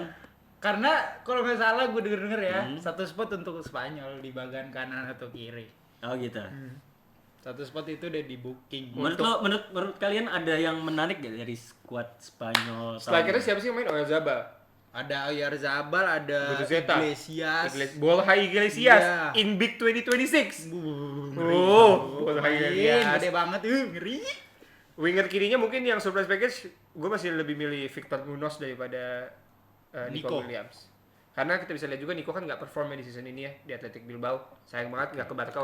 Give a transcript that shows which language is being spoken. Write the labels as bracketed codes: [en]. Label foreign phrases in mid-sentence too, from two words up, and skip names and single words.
[id] Karena kalau nggak salah gue denger ya, satu spot untuk Spanyol di bagian kanan atau kiri. Oh gitu. Satu spot itu udah di booking. Menurut kalian ada yang menarik gak dari skuad Spanyol? tahun Strikernya ini? siapa sih yang main? Oyarzabal. Ada Oyarzabal, ada Guzeta. Iglesias. Borja Iglesias Iya. [en] in Big 2026. [id] Ngeri. Borja Main, Iglesias. gede banget ngeri. Winger kirinya mungkin yang [en] surprise package, [id] gue masih lebih milih Victor Munoz daripada Nico Nico. Williams. Karena kita bisa lihat juga Nico kan nggak perform ya di season ini ya di Athletic Bilbao. Sayang banget nggak ke Barca